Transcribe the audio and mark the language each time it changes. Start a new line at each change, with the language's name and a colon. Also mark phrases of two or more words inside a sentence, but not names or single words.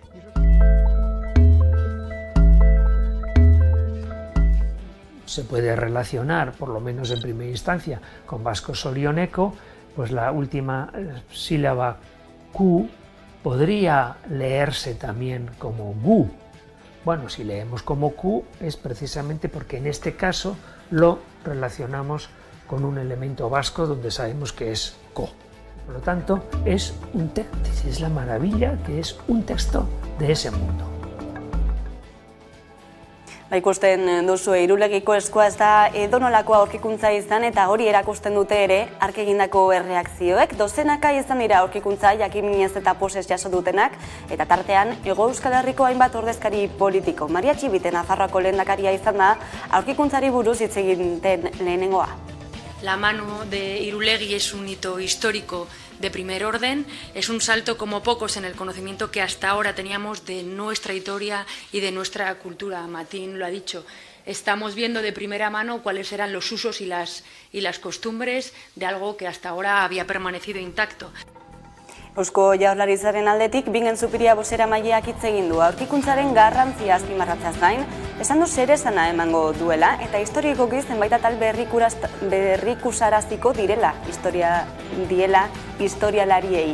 Spanish: Se puede relacionar, por lo menos en primera instancia, con vasco-solioneco, pues la última sílaba Q podría leerse también como gu. Bueno, si leemos como Q es precisamente porque en este caso lo relacionamos con un elemento vasco donde sabemos que es co. Por lo tanto, es un texto, es la maravilla que es un texto de ese mundo.
Basque: Ikusten duzu, Irulegiko Eskua ez da edonolako aurkikuntza izan eta hori erakusten dute ere hark egindako erreakzioek. Dozenaka izan dira aurkikuntza jakinez eta posez jaso dutenak eta tartean Hego Euskal Herriko hainbat ordezkari politiko. Maria Txibite Nafarroako lehendakaria izan da aurkikuntzari buruz hitz egiten lehenengoa.
Spanish: La mano de Irulegui es un hito histórico de primer orden, es un salto como pocos en el conocimiento que hasta ahora teníamos de nuestra historia y de nuestra cultura. Matín lo ha dicho, estamos viendo de primera mano cuáles eran los usos y las costumbres de algo que hasta ahora había permanecido intacto.
Basque: Eusko Jaurlaritzaren aldetik Bingen Zupiria bozeramaileak hitz egin du aurkikuntzaren garrantzia azpimarratzeaz gain, esan du zeresana emango duela eta historikoki zenbait atal berrikusaraziko direla historialariei.